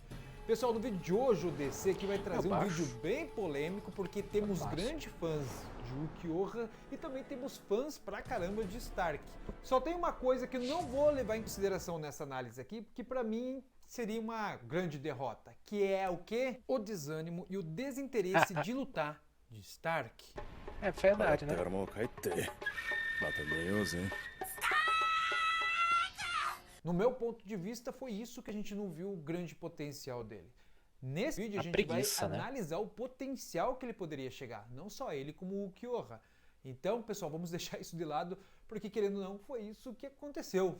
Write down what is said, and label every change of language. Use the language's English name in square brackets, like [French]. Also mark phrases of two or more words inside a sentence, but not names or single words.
[Portuguese] Pessoal, no vídeo de hoje o DC aqui vai trazer um vídeo bem polêmico porque temos grandes fãs de Ukiyoha e também temos fãs pra caramba de Stark. Só tem uma coisa que eu não vou levar em consideração nessa análise aqui, porque pra mim seria uma grande derrota, que é o quê? O desânimo e o desinteresse de lutar de Stark. É verdade, né? [Japanese] もう帰ってまた寝ようぜ。 [Portuguese] No meu ponto de vista, foi isso que a gente não viu o grande potencial dele. Nesse vídeo a gente preguiça, vai né? analisar o potencial que ele poderia chegar, não só ele como o Ukiyoha. Então, pessoal, vamos deixar isso de lado, porque querendo ou não, foi isso que aconteceu.